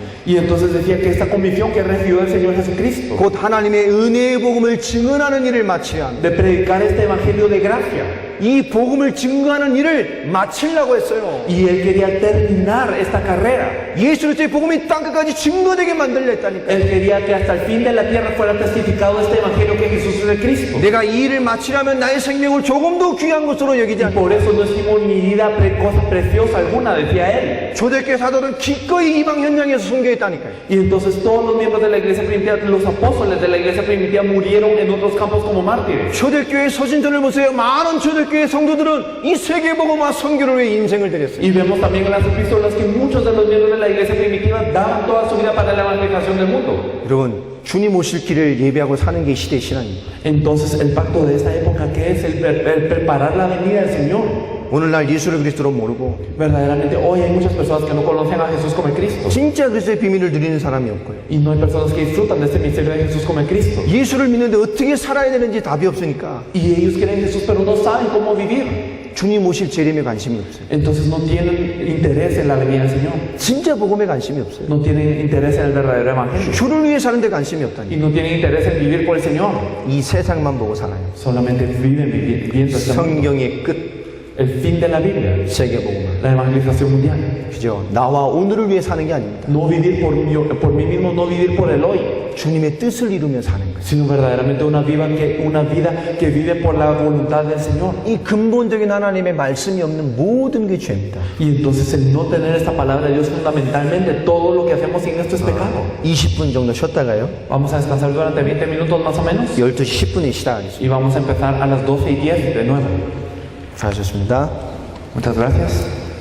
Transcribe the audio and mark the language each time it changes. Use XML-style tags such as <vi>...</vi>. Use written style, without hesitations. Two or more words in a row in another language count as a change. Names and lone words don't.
<es>Y entonces decía que esta comisión que recibió del Señor Jesucristo,</es> <ko>곧 하나님의 은혜의 복음을 증언하는 일을 마쳐야 합니다.</ko> <es>de predicar este evangelio de gracia.</es> <ko>이 복음을 증거하는 일을 마치려고 했어요.</ko> <es>Y él quería terminar esta carrera.</es> <ko>예수 그리스도의 복음이 땅끝까지 증거되게 만들려 했다니까.</ko> <es>Él quería que hasta el fin de la tierra fuera testificado este evangelio que Jesús es el Cristo.</es> <ko>내가 이 일을 마치려면 나의 생명을 조금 더 귀한 것으로 여기지</ko> <es>Y 않고 por eso no estimo mi vida cosa preciosa alguna, decía él.</es> <ko>초대교회 사도는 기꺼이 이방 현장에서 순교했다니까요.</ko> <es>Y entonces todos los miembros de la iglesia primitiva, los apóstoles de la iglesia primitiva murieron en otros campos como mártires.</es> <ko>초대교회 서신전을 보세요. 많은 초대교회 성도들은 이 세계복음화 선교를 위해 인생을 드렸어요.</ko> <es>Y vemos también en las epístolas que muchos de los miembros de la iglesia primitiva daban toda su vida para la evangelización del mundo.</es> <ko>여러분, 주님 오실 길을 예배하고 사는 게 이 시대의 신앙입니다.</ko> <es>Entonces el pacto de esta época, que es el preparar la venida del Señor.</es> <ko>오늘날 예수를 그리스도로 모르고</ko> <es>Verdaderamente hoy hay muchas personas que no conocen a Jesús como el Cristo.</es> <ko>진짜 그리스도의 비밀을 누리는 사람이 없고요.</ko> <es>Y no hay personas que disfrutan de este misterio de Jesús como el Cristo.</es> <ko>예수를 믿는데 어떻게 살아야 되는지 답이 없으니까</ko> <es>Y ellos creen en Jesús pero no saben cómo vivir.</es> <ko>주님 오실 재림에 관심이 없어요.</ko> <es>Entonces no tienen interés en la venida del Señor.</es> <ko>진짜 복음에 관심이 없어요.</ko> <es>No tienen interés en el verdadero evangelio.</es> <ko>주를 위해 사는데 관심이 없다니.</ko> <es>Y no tienen interés en vivir por el Señor.</es> <ko>이 세상만 보고 살아요.</ko> <es>Solamente viven viendo este mundo.</es> <ko>성경의 끝</ko> <es>El fin de la Biblia,</es> <ko>세계복음화.</ko> <es>la evangelización mundial.</es> <ko>그죠? 나와 오늘을 위해 사는 게 아닙니다.</ko> <es>No vivir por mí mismo, no vivir por el hoy,</es> <ko>주님의 뜻을 이루며 사는 거예요.</ko> <es>sino verdaderamente una vida que vive por la voluntad del Señor.</es> <ko>이 근본적인 하나님의 말씀이 없는 모든 게 죄입니다.</ko> <es>Y entonces el no tener esta palabra de Dios, fundamentalmente todo lo que hacemos sin esto es pecado.</es> <ko>20분 정도 쉬었다가요.</ko> <es>Vamos a descansar durante 20 minutos más o menos</es> <ko>12시 10분에 시작하겠습니다.</ko> <es>y vamos a empezar a las 12:10 de nuevo.</es> <ko>수고하셨습니다.</ko> <es>Muchas gracias.</es>